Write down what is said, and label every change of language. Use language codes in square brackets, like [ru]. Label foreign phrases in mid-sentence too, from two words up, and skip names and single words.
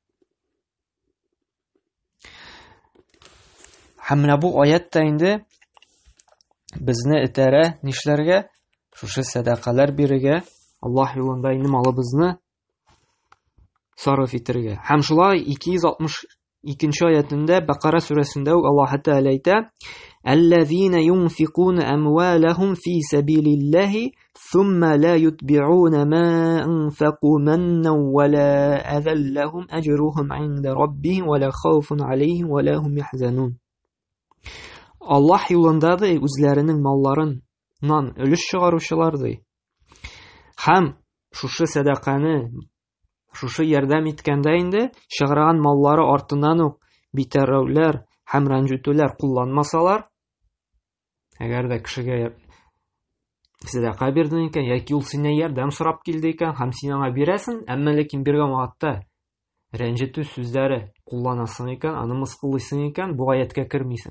[tt] Һәм менә бу аятта инде безне этәрә нишләргә? Шушы садақалар бирергә, Аллаһ юлында инде малыбызны сарыф итәргә. Һәм шулай 262 аятында Бакара сүрәсендә Аллаһ Тәгалә әйтә: [ar] "الذين ينفقون أموالهم في سبيل الله ثم لا يتبعون ما أنفقوا منا ولا أذى لهم أجرهم عند ربهم ولا خوف عليهم ولا هم يحزنون." [tt] Аллаһ юлында үзләренең малларыннан өлеш чыгаручылар ди. Һәм шушы садақаны, шушы ярдәм иткәндә инде чыгарган маллары артыннан ук битәрәүләр һәм рәнҗетүләр кулланмасалар, әгәр дә кешегә садака бирдең икән, яки ул синнән ярдәм сорап килде икән, һәм син аңа бирәсең, әмма ләкин биргән вакытта рәнҗетү сүзләре кулланасың икән, аны мыскыллыйсың икән, бу аятка кермисең.